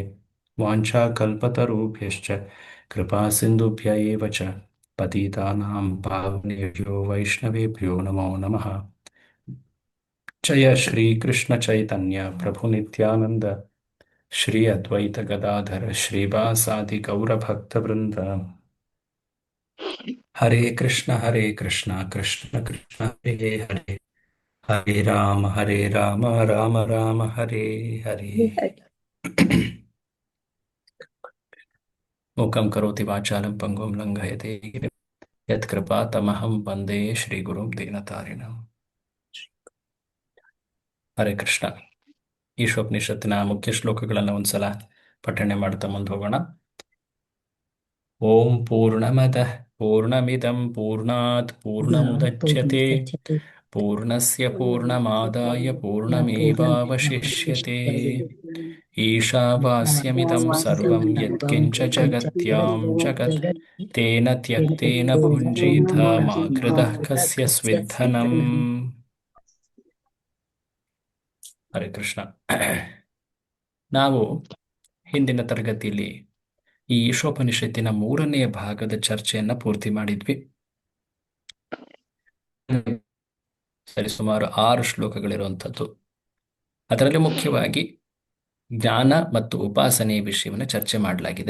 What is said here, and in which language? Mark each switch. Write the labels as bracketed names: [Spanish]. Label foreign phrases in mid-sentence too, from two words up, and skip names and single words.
[Sanskrit] वाञ्छाकल्पतरुभ्यश्च कृपासिन्धुभ्य एव च पतितानां पावनेभ्यो वैष्णवेभ्यो नमो नमः। जय श्रीकृष्णचैतन्य प्रभु नित्यानन्द श्री अद्वैत गदाधर श्रीवासादि गौरभक्तवृन्द। हरे कृष्ण कृष्ण कृष्ण हरे हरे हरे राम राम राम हरे हरे। मूकं करोति वाचालं पंगुं लङ्घयते गिरिं यत्कृपातमहं वन्दे श्रीगुरुं दीनतारिणम्। [Kannada] ಹರೇ ಕೃಷ್ಣ. ಈಶೋಪನಿಷತ್ತಿನ ಮುಖ್ಯ ಶ್ಲೋಕಗಳನ್ನು ಒಂದ್ಸಲ ಪಠಣೆ ಮಾಡ್ತಾ ಮುಂದೆ ಹೋಗೋಣ. [Sanskrit] ಓಂ ಪೂರ್ಣಮದಃ ಪೂರ್ಣಮಿದಂ ಪೂರ್ಣಾತ್ ಪೂರ್ಣಮುದಚ್ಯತೆ पूर्णस्य पूर्णमादाय पूर्णमेवावशिष्यते। ईशावास्यमिदं सर्वं यत्किञ्च जगत्यां जगत् तेन त्यक्तेन भुञ्जीथ मा कृतः कस्य स्विद्धनम्। [Kannada] ಹರೇ ಕೃಷ್ಣ. ನಾವು ಹಿಂದಿನ ತರಗತಿಯಲ್ಲಿ ಈ ಈಶೋಪನಿಷತ್ತಿನ 3ನೇ ಭಾಗದ ಚರ್ಚೆಯನ್ನ ಪೂರ್ತಿ ಮಾಡಿದ್ವಿ. ಸರಿಸುಮಾರು 6 ಶ್ಲೋಕಗಳಿರುವಂಥದ್ದು. ಅದರಲ್ಲಿ ಮುಖ್ಯವಾಗಿ ಜ್ಞಾನ ಮತ್ತು ಉಪಾಸನೆಯ ವಿಷಯವನ್ನು ಚರ್ಚೆ ಮಾಡಲಾಗಿದೆ.